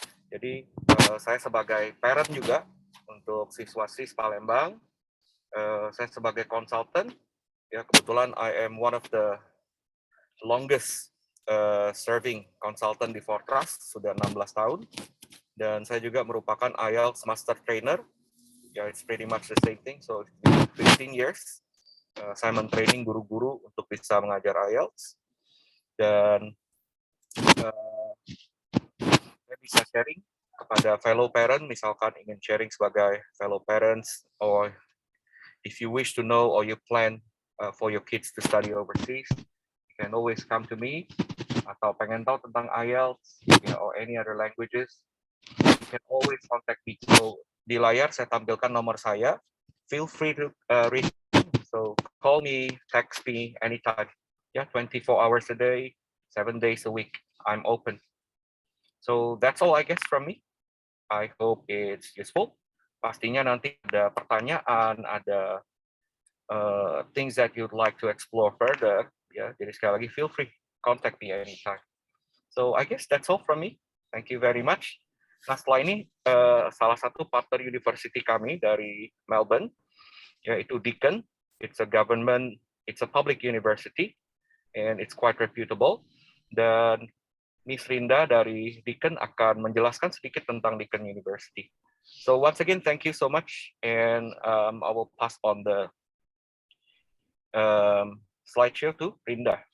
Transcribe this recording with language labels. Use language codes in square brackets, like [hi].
[id] Jadi saya sebagai parent juga untuk siswa SIS Palembang. Saya sebagai konsultan, ya kebetulan [en] I am one of the longest serving consultant [id] di Fortras, sudah 16 tahun. Dan saya juga merupakan IELTS Master Trainer. [en] Ya, it's pretty much the same thing. So 15 years [id] saya mentraining guru-guru untuk bisa mengajar IELTS. Dan saya bisa sharing kepada fellow parent, misalkan ingin sharing sebagai fellow parents, [en] or if you wish to know or you plan for your kids to study overseas, you can always come to me. [id] Atau pengen tahu tentang IELTS, [en] or any other languages, you can always contact me. [id] So di layar saya tampilkan nomor saya. [en] Feel free to reach. So call me, text me anytime. Yeah, 24 hours a day, 7 days a week. I'm open. So that's all I guess from me. I hope it's useful. [id] Pastinya nanti ada pertanyaan, ada [en] things that you'd like to explore further. [id] Ya, jadi sekali lagi [en] feel free, contact me anytime. So I guess that's all from me. Thank you very much. [id] Nah, setelah ini salah satu partner university kami dari Melbourne, yaitu Deakin. [en] It's a public university, and it's quite reputable. [id] Dan Miss Rinda dari Deakin akan menjelaskan sedikit tentang Deakin University. [en] So once again, thank you so much, and I will pass on the slideshow to Rinda.